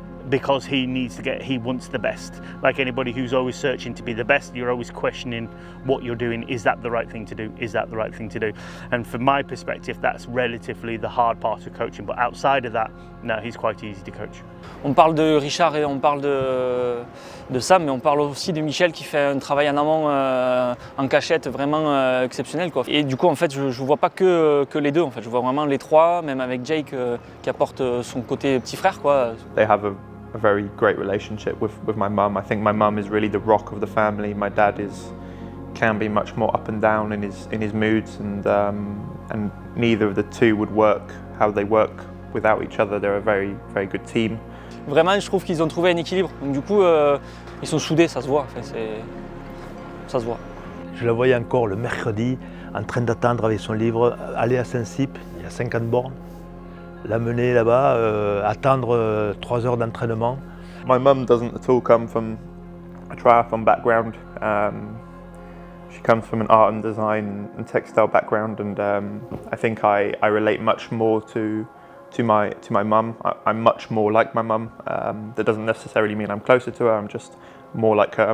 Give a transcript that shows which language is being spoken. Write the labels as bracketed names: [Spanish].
[English] Because he wants the best. Like anybody who's always searching to be the best, you're always questioning what you're doing. Is that the right thing to do? Is that the right thing to do? And from my perspective, that's relatively the hard part of coaching. But outside of that, no, he's quite easy to coach. [French] On parle de Richard et on parle de Sam, mais on parle aussi de Michel qui fait un travail en amont en cachette vraiment exceptionnel, quoi. Et du coup, en fait, je ne vois pas que les deux. En fait, je vois vraiment les trois, même avec Jake qui apporte son côté petit frère, quoi. [English] They have a very great relationship with my mum. I think my mum is really the rock of the family. My dad can be much more up and down in his moods, and neither of the two would work how they work without each other. They're a very, very good team. [French] Vraiment, je trouve qu'ils ont trouvé un équilibre. Donc du coup, ils sont soudés, ça se voit. Enfin, ça se voit. Je la voyais encore le mercredi en train d'attendre avec son livre, aller à Saint-Cyp, il y a 50 bornes. L'amener là-bas, attendre 3 heures d'entraînement. [English] My mum doesn't at all come from a triathlon background. She comes from an art and design and textile background, and I think I relate much more to my mum. I'm much more like my mum. That doesn't necessarily mean I'm closer to her, I'm just more like her.